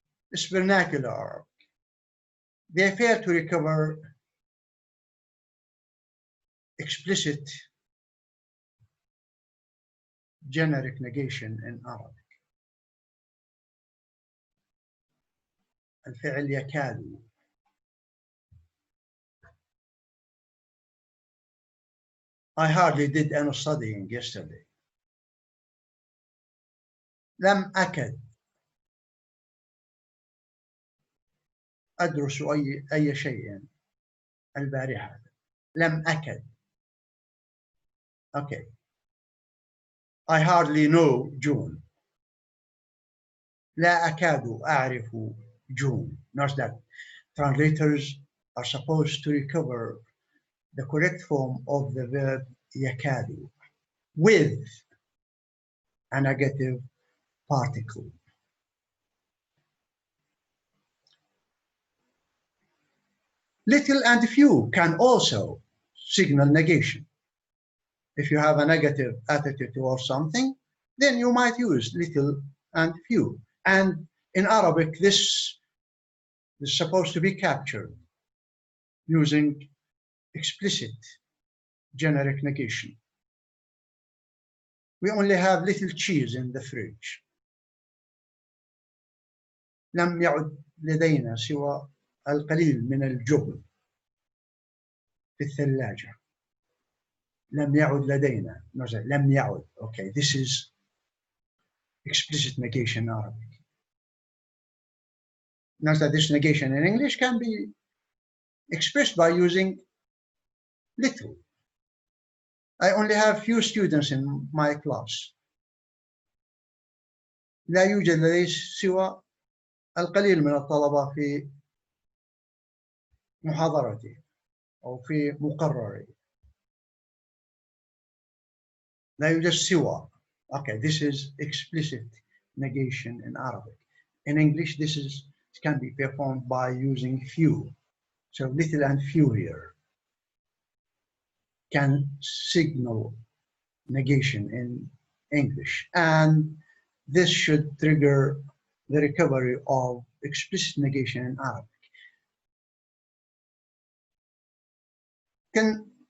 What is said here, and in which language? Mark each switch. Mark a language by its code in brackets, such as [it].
[en] It's vernacular Arabic. They fail to recover explicit generic negation in Arabic. [ar] الفعل يكاد. [en] I hardly did any studying yesterday. [ar] لم أكد أدرس أي شيء البارحة. لم أكد. [en] Okay. I hardly know June. [ar] لا أكاد أعرف June. [en] Note that translators are supposed to recover the correct form of the verb يكاد with a negative particle. Little and few can also signal negation. If you have a negative attitude towards something, then you might use little and few. And in Arabic, this is supposed to be captured using explicit generic negation. We only have little cheese in the fridge. [ar] لم يعد لدينا سوى القليل من الجبن في الثلاجة. لم يعد لدينا. No, لم يعد. [en] Okay, this is explicit negation in Arabic. Note that this negation in English can be expressed by using little. I only have few students in my class. [ar] لا يوجد لدي سوى القليل من الطلبة في محاضرتي أو في مقرري. لا يوجد سوى. [en] Okay, this is explicit negation in Arabic. In English, this can be performed by using few. So little and few here. can signal negation in English, and this should trigger the recovery of explicit negation in Arabic.